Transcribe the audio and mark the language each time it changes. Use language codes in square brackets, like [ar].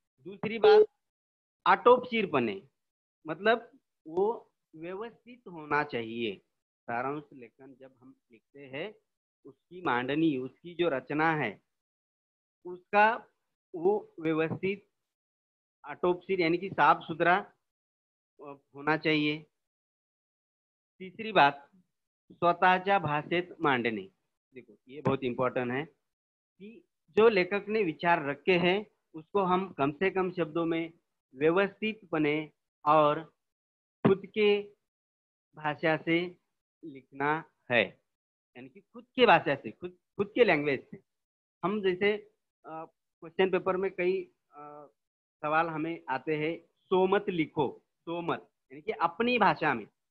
[hi] दूसरी बात, आटोपशीरपने मतलब वो व्यवस्थित होना चाहिए। सारांश लेखन जब हम लिखते हैं, उसकी मांडनी, उसकी जो रचना है, उसका वो व्यवस्थित, आटोपशीर यानी कि साफ सुथरा होना चाहिए। तीसरी बात, [mr] स्वतःच्या भाषेत मांडणे। [hi] देखो ये बहुत इम्पोर्टेंट है कि जो लेखक ने विचार रखे हैं उसको हम कम से कम शब्दों में व्यवस्थितपने और खुद के भाषा से लिखना है। यानी कि खुद के भाषा से, खुद खुद के लैंग्वेज से। हम जैसे क्वेश्चन पेपर में कई सवाल हमें आते हैं, सोमत लिखो, सोमत यानी कि अपनी भाषा में।